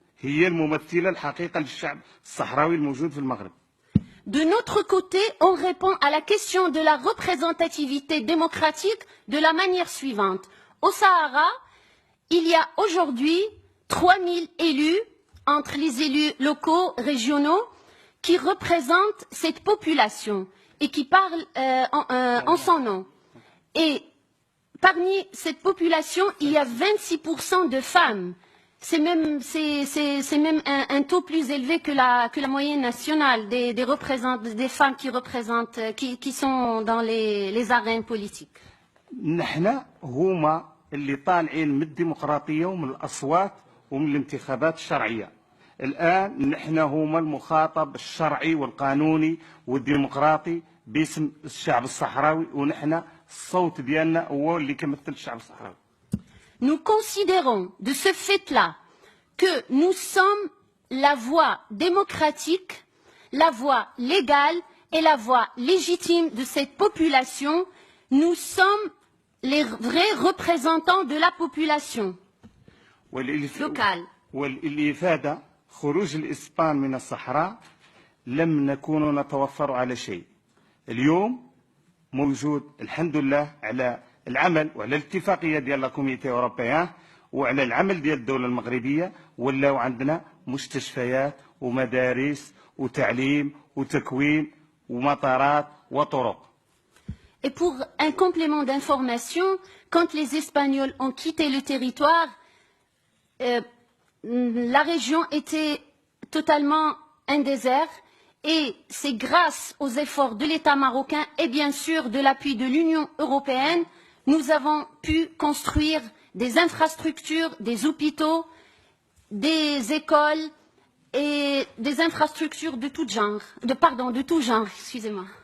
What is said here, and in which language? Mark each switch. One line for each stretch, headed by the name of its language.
Arabic: هي الممثله الحقيقه للشعب الصحراوي الموجود في المغرب.
French: De notre côté, on répond à la question de la représentativité démocratique de la manière suivante. Au Sahara, il y a aujourd'hui 3000 élus, entre les élus locaux, régionaux, qui représentent cette population et qui parlent en son nom. Et parmi cette population, il y a 26% de femmes. C'est même un taux plus élevé que la moyenne nationale des femmes qui sont dans les arènes politiques.
Arabic: نحن هما اللي طالعين من الديمقراطية ومن الأصوات ومن الانتخابات الشرعية. الآن نحن هما المخاطب الشرعي والقانوني والديمقراطي باسم الشعب الصحراوي، ونحن الصوت ديالنا هو اللي كيمثل الشعب الصحراوي.
French: Nous considérons de ce fait-là que nous sommes la voie démocratique, la voie légale et la voie légitime de cette population. Nous sommes les vrais représentants de la population locale.
Arabic: والإفادة خروج الإسبان من الصحراء لم نكون نتوفر على شيء. اليوم موجود الحمد لله على العمل وعلى الاتفاقية ديال الكوميتي أوروبيان وعلى العمل ديال الدولة المغربية، ولاو عندنا مستشفيات ومدارس وتعليم وتكوين ومطارات وطرق.
French: Et pour un complément d'information, quand les Espagnols ont quitté le territoire, la région était totalement un désert et c'est grâce aux efforts de l'État marocain et bien sûr de l'appui de l'Union européenne, nous avons pu construire des infrastructures, des hôpitaux, des écoles et des infrastructures de tout genre, de tout genre, excusez-moi.